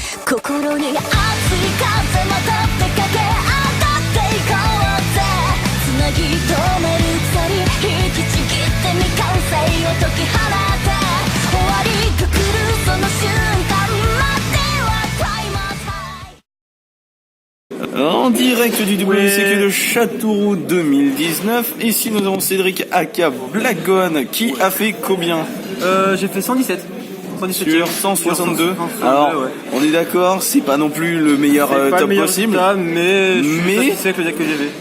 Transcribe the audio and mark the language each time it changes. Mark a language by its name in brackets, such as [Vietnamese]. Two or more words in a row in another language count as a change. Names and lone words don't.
[Japanese] 心に熱い風もとってかけ上がっていこうぜつなぎ止める鎖引きちぎって未完成を解き放て終わりが来るその瞬間まではタイマータイ [French] En direct du WCQ de Châteauroux 2019, ici nous avons Cédric aka Blackgone qui a fait combien? J'ai fait 117. Sur 162. Alors, ouais. On est d'accord, c'est pas non plus le meilleur top possible. Mais je suis satisfait avec le deck que j'ai fait.